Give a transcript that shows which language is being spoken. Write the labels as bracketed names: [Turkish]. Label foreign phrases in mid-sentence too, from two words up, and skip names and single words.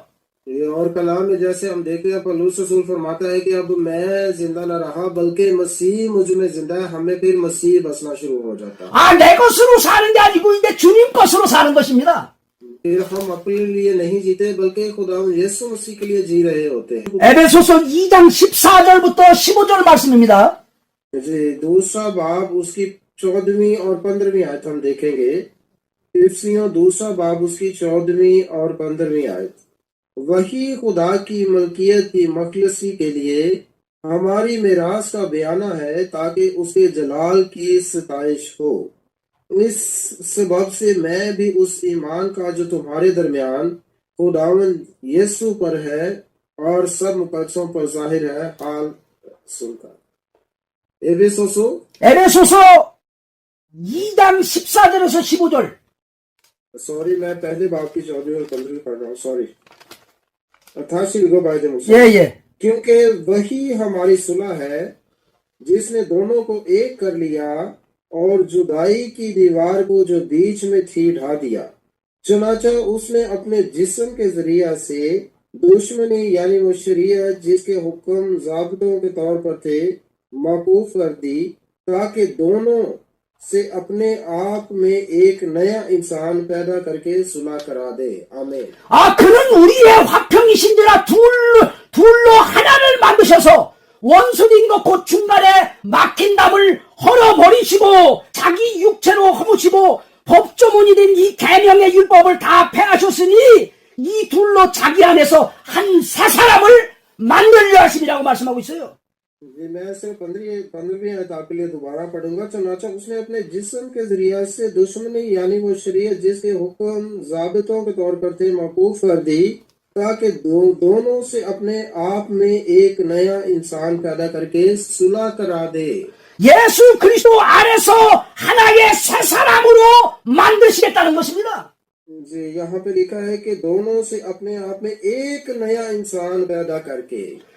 [Urdu] اور کلام میں جیسے ہم دیکھتے ہیں، پولس رسول فرماتا ہے کہ اب میں زندہ نہ رہا، بلکہ مسیح مجھ میں زندہ ہے. ہمیں پھر مسیح بسنا شروع ہو جاتا ہے. [Korean] 내 것으로 사는 게 아니고 이제 주님 것으로 사는 것입니다. [Urdu] پھر ہم اپنے لیے نہیں جیتے، بلکہ خدا یسوع مسیح کے لیے جی رہے ہوتے ہیں. [Korean] 에베소서 2장 14절부터 15절 말씀입니다. [Urdu] جی، دوسرا باب اُس کی 14ویں اور 15ویں آیت ہم دیکھیں گے. افسیوں دوسرا باب اُس کی 14ویں اور 15ویں آیت. وہی خدا کی ملکیت کی مخلصی کے لیے ہماری میراث کا بیعانہ ہے، تاکہ اُس کے جلال کی ستائش ہو. اِس سبب سے میں بھی اُس ایمان کا جو تمہارے درمیان خداوند یسوع پر ہے اور سب مقدسوں پر ظاہر ہے، حال سن کر. [Korean] 에베소서 2장 14절에서 15절। [Urdu] سوری، میں پہلے باب کی 14ویں اور 15ویں پڑھ رہا ہوں. سوری، 88 کو بائدے مجھ سے. کیونکہ وہی ہماری صلح ہے، جس نے دونوں کو ایک کر لیا اور جدائی کی دیوار کو جو بیچ میں تھی ڈھا دیا، چنانچہ اُس نے اپنے جسم کے ذریعہ سے دشمنی یعنی وہ شریعت جس کے حکم ضابطوں کے طور پر تھے موقوف کر دی، تاکہ دونوں سے اپنے آپ میں ایک نیا انسان پیدا کر کے صلح کرا دے. आमीन। [Korean] 그는 우리의 화평이신지라 둘로 하나를 만드셔서 원수인 것 곧 중간에 막힌 담을 헐어버리시고 자기 육체로 허무시고 법조문이 된 이 계명의 율법을 다 폐하셨으니 이 둘로 자기 안에서 한 새 사람을 만들려 하심이라고 말씀하고 있어요. [Urdu] جی میں صرف 15ویں آیت آپ کے لیے دوبارہ پڑھوں گا. چنانچہ اُس نے اپنے جسم کے ذریعہ سے دشمنی یعنی وہ شریعت جس کے حکم ضابطوں کے طور پر تھے موقوف کر دی، تاکہ دونوں سے اپنے آپ میں ایک نیا انسان پیدا کر کے صلح کرا دے. [Korean] 예수 그리스도 안에서 하나의 새 사람으로 만드시겠다는 것입니다. [Urdu] جی یہاں پہ لکھا ہے کہ دونوں سے اپنے آپ میں ایک نیا انسان پیدا کر کے.